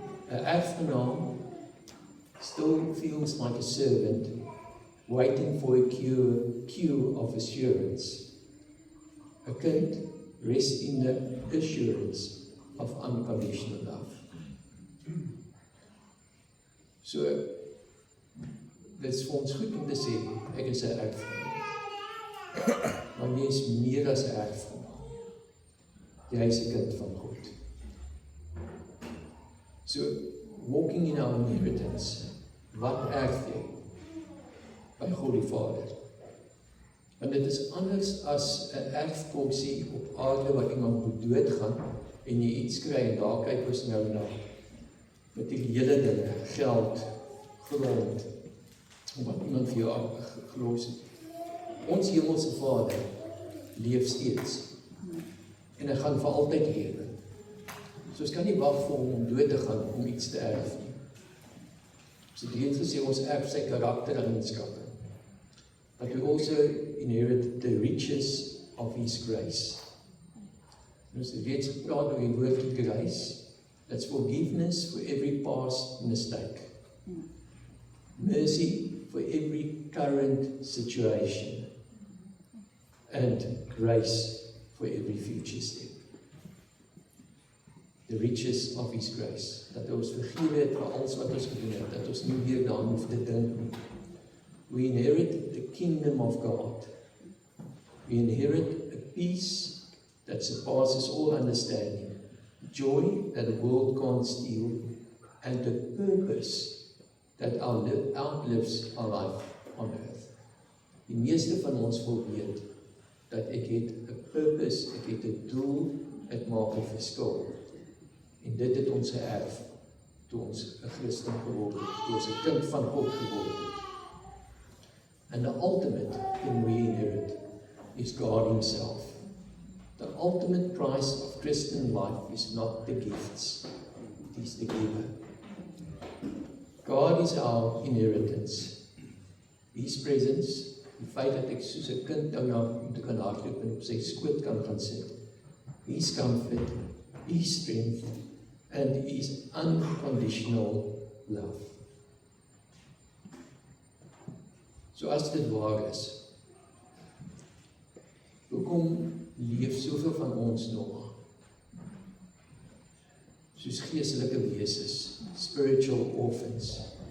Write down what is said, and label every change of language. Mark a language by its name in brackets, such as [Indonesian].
[Afrikaans] 'n erfgenaam [English] still feels like a servant waiting for a queue of assurance. [Afrikaans] 'n kind [English] rests in the assurance of unconditional love. [Afrikaans] So, dit is vir ons goed om te sê, ek is 'n erfgenaam. Maar jy is meer as 'n erfgenaam. Jy is 'n kind van God. So, [English] walking in our inheritance, [Afrikaans] wat erf jy? By God die Vader. Want dit is anders as 'n erfkopsie op aarde wat iemand moet doodgaan en jy iets kry en daar kyk ons nou na materiële dinge, geld, grond, wat iemand vir jou gelos het. Ons hemelse Vader leef steeds en hy gaan vir altyd lewe. So ons kan nie wag vir hom om dood te gaan om iets te erf nie. So die het gesê ons erf sy karaktereienskappe. [English] But we also inherit the riches of His grace. [Afrikaans] Ons het reeds gepraat oor die woord grace. [English] That's forgiveness for every past mistake. Mercy for every current situation. And grace for every future step. The riches of His grace. [Afrikaans] Dat ons vergewe het vir alles wat ons gedoen het. Dat ons nie weer daaraan hoef te dink nie. [English] We inherit the kingdom of God. We inherit a peace that surpasses all understanding. Joy that the world can't steal. And a purpose that outlives our life on earth. [Afrikaans] Die meeste van ons wil weet dat ek het 'n purpose, ek het 'n doel, ek maak 'n verskil. En dit het ons geërf toe ons 'n Christen geword het, toe ons 'n kind van God geword het. [English] And the ultimate thing we inherit is God Himself. The ultimate price of Christian life is not the gifts, it is the giver. God is our inheritance. His presence, [Afrikaans] die feit dat ek soos 'n kind nou na hom toe kan hardloop en op sy skoot kan gaan sit. [English] His comfort, His strength, and His unconditional love. [Afrikaans] So as dit waar is, hoekom leef soveel van ons nog soos geestelike wesens, [English] spiritual orphans?